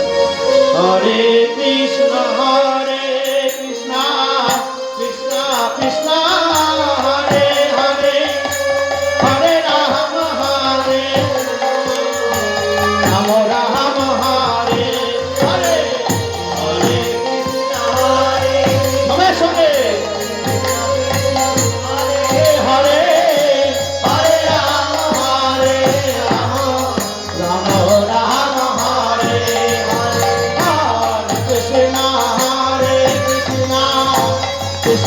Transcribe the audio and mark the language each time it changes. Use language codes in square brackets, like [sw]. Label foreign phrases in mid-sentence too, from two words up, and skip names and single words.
[sa] হরে কৃষ্ণ কৃষ্ণ কৃষ্ণ হরে হরে হরে রাম হরে রাম রাম হরে হরে হরে কৃষ্ণ হরে [bn] সবাই সঙ্গে [sa] হরে হরে রাম হরে রাম রাম রাম হরে হরে হরে কৃষ্ণ কৃষ্ণ